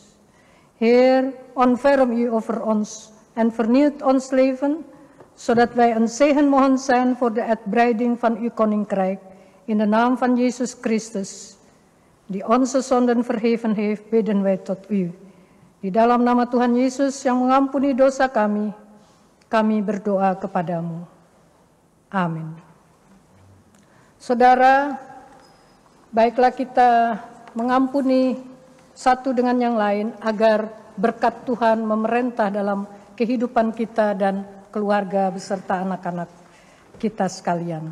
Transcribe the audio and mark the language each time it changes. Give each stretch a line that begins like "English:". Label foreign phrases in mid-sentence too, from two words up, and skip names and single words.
Dutch: Heer, ontferm u over ons en vernieuwt ons leven, zodat wij een zegen mogen zijn voor de uitbreiding van uw koninkrijk. In de naam van Jezus Christus, die onze zonden vergeven heeft, bidden wij tot u.
Indonesian: Di dalam nama Tuhan Yesus yang mengampuni dosa kami, kami berdoa kepadamu. Amin. Saudara, baiklah kita mengampuni satu dengan yang lain agar berkat Tuhan memerintah dalam kehidupan kita dan keluarga beserta anak-anak kita sekalian.